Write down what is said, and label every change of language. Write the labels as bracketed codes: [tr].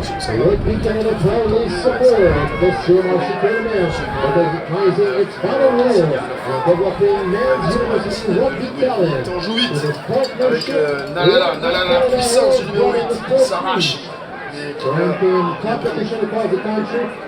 [en] Rugby Canada proudly supports the CNRC tournament, recognizing its vital role in developing men's university rugby talent. [fr] On joue vite avec Nalala, Nalala, puissance du numéro 8, qui s'arrache. [en] Champion competition across the country,